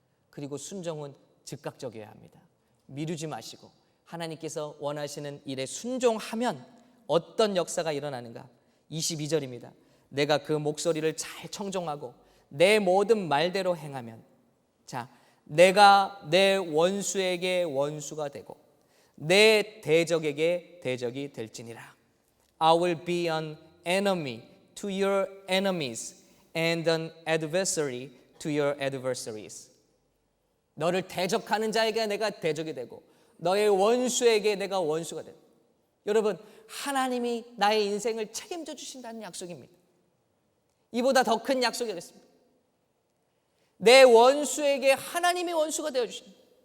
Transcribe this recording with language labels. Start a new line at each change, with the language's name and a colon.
Korean: 그리고 순종은 즉각적이어야 합니다. 미루지 마시고 하나님께서 원하시는 일에 순종하면 어떤 역사가 일어나는가? 22절입니다. 내가 그 목소리를 잘 청종하고 내 모든 말대로 행하면 자, 내가 내 원수에게 원수가 되고 내 대적에게 대적이 될지니라.
English: I will be an enemy to your enemies and an adversary to your adversaries.
Korean: 너를 대적하는 자에게 내가 대적이 되고 너의 원수에게 내가 원수가 되고. 여러분, 하나님이 나의 인생을 책임져 주신다는 약속입니다. 이보다 더 큰 약속이 됐습니다. 내 원수에게 하나님이 원수가 되어 주십니다.